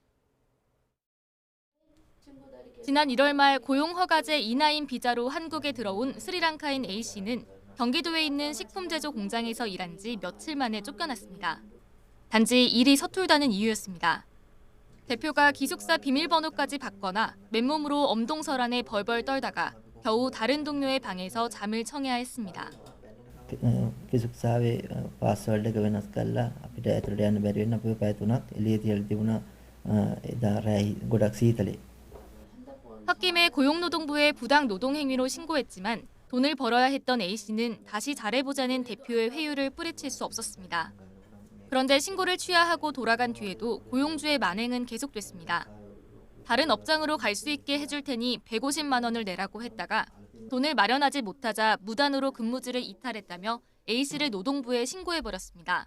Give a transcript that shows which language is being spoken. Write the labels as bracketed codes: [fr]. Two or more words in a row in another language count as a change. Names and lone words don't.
[ko] 지난 1월 말 고용허가제 이나인 비자로 한국에 들어온 스리랑카인 A씨는 경기도에 있는 식품 제조 공장에서 일한 지 며칠 만에 쫓겨났습니다. 단지 일이 서툴다는 이유였습니다. 대표가 기숙사 비밀번호까지 받거나 맨몸으로 엄동설안에 벌벌 떨다가 겨우 다른 동료의 방에서 잠을 청해야 했습니다. 기숙사의 파스워드 [si] එක වෙනස් කරලා අපිට ඇතුළට යන්න බැරි වෙන අපිව පැය 3ක් එළිය තියලා තිබුණා. එදා රැයි ගොඩක් සීතලේ. [ko] 홧김에 고용노동부에 부당 노동 행위로 신고했지만 돈을 벌어야 했던 A씨는 다시 잘해보자는 대표의 회유를 뿌리칠 수 없었습니다. 그런데 신고를 취하하고 돌아간 뒤에도 고용주의 만행은 계속됐습니다. 다른 업장으로 갈 수 있게 해줄 테니 150만 원을 내라고 했다가 돈을 마련하지 못하자 무단으로 근무지를 이탈했다며 A씨를 노동부에 신고해버렸습니다.